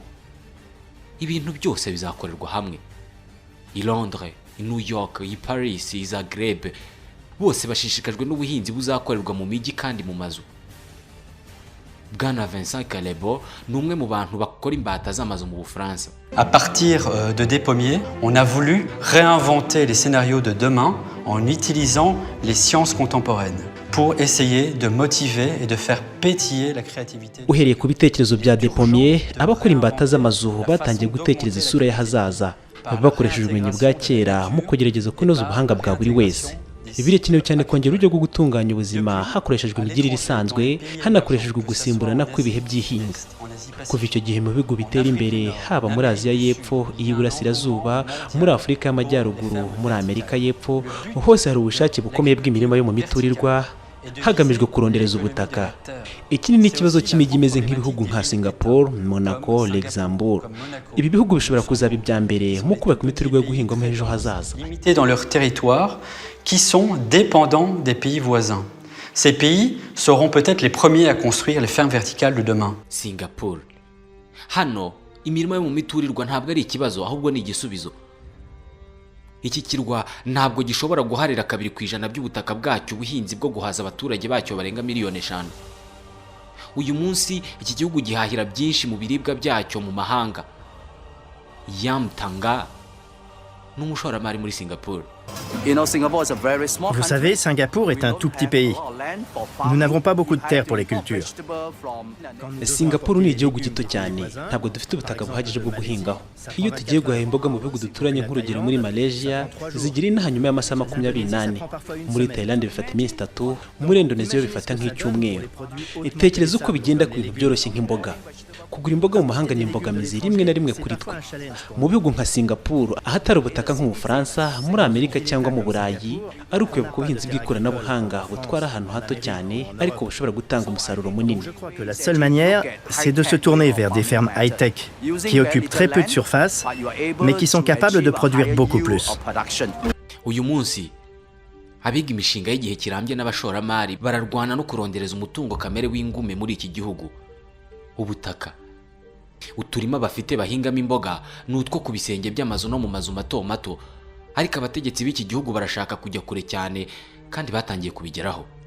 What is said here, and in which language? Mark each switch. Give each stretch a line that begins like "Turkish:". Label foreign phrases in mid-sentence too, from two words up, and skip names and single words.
Kinyarwanda: Ibintu byose bizakorerwa hamwe. I Londres, i New York, i Paris, i Zagreb, bose bashishikajwe n'ubuhinzi buzakorerwa mu mijyi kandi mu mazu. Bwana Vincent Calebo ni umwe mu bantu bakora imbata z'amazu mu Bufaransa.
French: À partir de des pommiers, on a voulu réinventer les scénarios de demain en utilisant les sciences contemporaines pour essayer de motiver et de faire pétiller la créativité.
Kinyarwanda: Uhereye ku bitekerezo bya
French: des pommiers,
Kinyarwanda: abakora imbata z'amazu batangiye gutekereza isura y'ahazaza, bakoresheje ubumenyi bwa kera mu kugerageza kunoza ubuhanga bwa buri wese. Birakenewe cyane kongera uburyo bwo gutunganya ubuzima hakoreshejwe imigirire isanzwe, hanakoreshejwe gusimburana kw'ibihe by'ihinga. Kuva icyo gihe mu bihugu bitera imbere, haba muri Aziya y'Epfo, iy'Iburasirazuba, muri Afurika y'Amajyaruguru, muri Amerika y'Epfo, hose hari ubushake bukomeye bw'imirima yo mu miturirwa hagamijwe kurondereza ubutaka. Ikindi ni ikibazo cy'imijyi imeze nk'ibihugu nka Singapore, Monaco, Luxembourg. Ibi bihugu bishobora kuzaba ibya mbere mu kubaka imiturirwa yo guhingwamo ejo hazaza.
French: Limité dans leur territoire, qui sont dépendants des pays voisins. Ces pays seront peut-être les premiers à construire les fermes verticales de demain.
Kinyarwanda: Singapore. Hano imirimo yo mu miturirwa ntabwo ari ikibazo, ahubwo ni igisubizo. Iki kirwa ntabwo gishobora guharira 2% by'ubutaka bwacyo ubuhinzi bwo guhaza abaturage bacyo barenga 5 miliyoni. Uyu munsi iki gihugu gihahira byinshi mu biribwa byacyo mu mahanga. Yam Tanga n'umushoramari muri Singapore.
French: Vous savez, Singapour est un tout petit pays. Nous n'avons pas beaucoup de terre pour les cultures.
Kinyarwanda: Singapore ni igihugu gito cyane, ntabwo dufite ubutaka buhagije bwo guhingaho. Iyo tugiye guhaha imboga mu bihugu duturanye nk'urugero muri Malaysia, zigira inaha nyuma y'amasaha 28. Muri Thailand bifata iminsi 3, muri Indonesia bifata nk'icyumweru. Itekereza uko bigenda ku bintu byoroshye nk'imboga. Kugura imboga mu mahanga ni imbogamizi rimwe na rimwe kuri twe. Mu bihugu nka Singapore, ahatari ubutaka nko mu Faransa, muri Amerika cyangwa mu Burayi, ari ukuyoboka ubuhinzi bw'ikoranabuhanga butwara ahantu hato cyane ariko bushobora gutanga umusaruro munini.
French: La seule manière, c'est de se tourner vers des fermes high-tech qui occupent très peu de surface, mais qui sont capables de produire beaucoup plus.
Kinyarwanda: Uyu munsi abiga imishinga y'igihe kirambye n'abashoramari bararwana no kurondereza umutungo kamere w'ingume muri iki gihugu. Ubutaka uturima bafite bahingamo imboga n'utwo ku bisenge by'amazu no mu mazu mato mato, ariko abategetsi b'iki gihugu barashaka kujya kure cyane kandi batangiye kubigeraho.